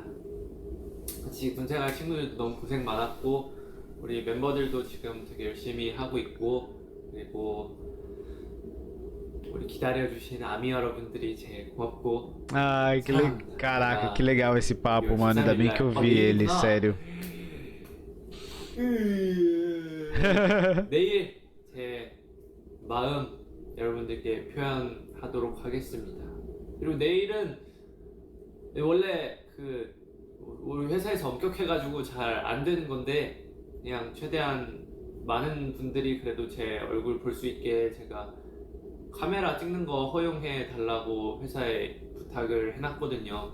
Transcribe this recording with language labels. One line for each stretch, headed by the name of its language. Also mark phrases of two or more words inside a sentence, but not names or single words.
Korean: 같이 군생활 친구들도 너무 고생 많았고 우리 멤버들도 지금 되게 열심히 하고 있고 그리고 우리 기다려주신 아미 여러분들이 제일 고맙고
Portuguese: Ai, caraca, que legal esse papo, mano. Ainda bem que eu vi ele, sério.
Korean: 내일 제 마음 여러분들께 표현하도록 하겠습니다. 그리고 내일은 원래 그 우리 회사에서 엄격해가지고 잘 안 되는 건데 그냥 최대한 많은 분들이 그래도 제 얼굴 볼 수 있게 제가 카메라 찍는 거 허용해 달라고 회사에 부탁을 해놨거든요.